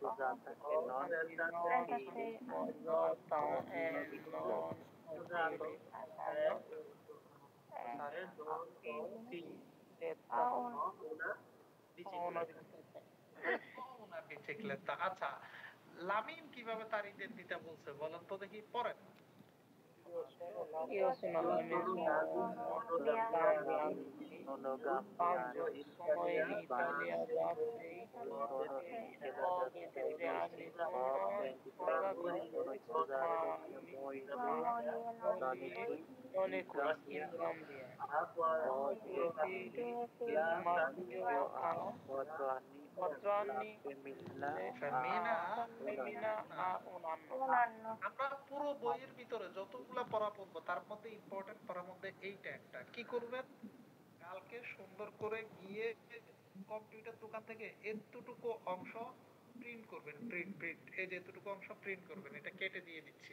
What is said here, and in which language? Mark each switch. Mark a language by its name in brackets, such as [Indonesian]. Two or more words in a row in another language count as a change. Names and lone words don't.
[Italian] sposata e non 36 anni. Sposata e non Ho una una bicicletta। [Bangla] আচ্ছা লামিন কিভাবে তার ইডেন্টিটা বলছে বলেন তো দেখি পড়েন। [Italian] Io sono la mia sono Fangio, gambiano sono in Italia da 23 anni, sono sposato, sono sposato mia moglie non è qui in Gambia. Ho due figli, il maschio ha 4 anni, femmina ha 1 anno. un anno. [Bangla] আমরা পুরো বইয়ের ভিতরে যতগুলা পড়া পড়বো তার মধ্যে ইম্পর্টেন্ট পড়ার মধ্যে এইটা একটা। কি করবেন? কালকে সুন্দর করে গিয়ে কম্পিউটার দোকান থেকে এতটুকু অংশ প্রিন্ট করবেন। প্রিন্ট এই যে এতটুকু অংশ প্রিন্ট করবেন, এটা কেটে দিয়ে দিচ্ছি।